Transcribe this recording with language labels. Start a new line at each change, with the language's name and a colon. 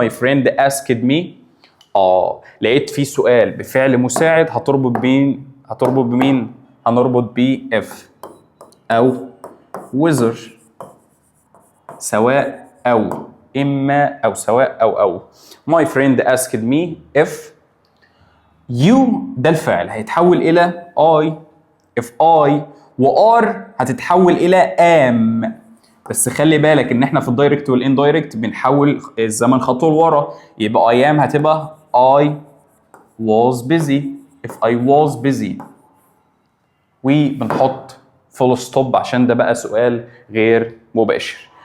English: my friend asked me.
Arabic: لقيت في سؤال بفعل مساعد هتربط بمين؟ هنربط ب if او whether، سواء او اما او سواء او.
English: my friend asked me if you
Arabic: ده الفعل هيتحول الى
English: I، if I و are
Arabic: هتتحول الى
English: am.
Arabic: بس خلي بالك ان احنا في الدايركت والاندايركت بنحول الزمن خطوه لورا، يبقى I am هتبقى
English: I was busy if I was busy،
Arabic: وبنحط فول ستوب عشان ده بقى سؤال غير مباشر.